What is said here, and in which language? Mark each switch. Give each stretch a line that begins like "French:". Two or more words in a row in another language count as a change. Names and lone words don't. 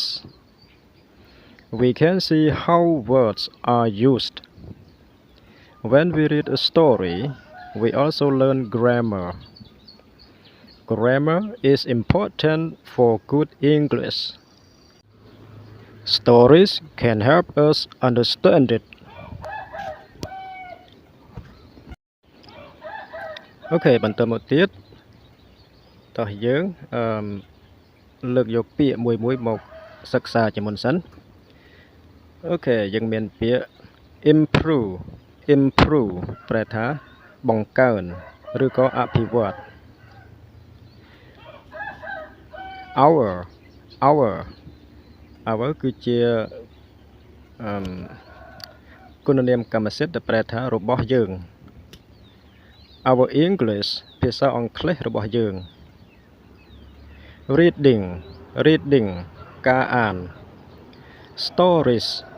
English: We can see how words are used. When we read a story, we also learn grammar. Grammar is important for good English. Stories can help us understand it.
Khmer: Okay, បន្តមកទៀតតោះយើងលើកយកពាក្យមួយមកសិក្សាជាមុនសិនអូខេយើងមានពាក្យ improve ប្រែថាបង្កើនឬក៏អភិវឌ្ឍ our គឺជាគុណនាមកម្មសិទ្ធិដែលប្រែថារបស់យើង
English: our English
Khmer: ភាសាអង់គ្លេសរបស់យើង reading ការអាន stories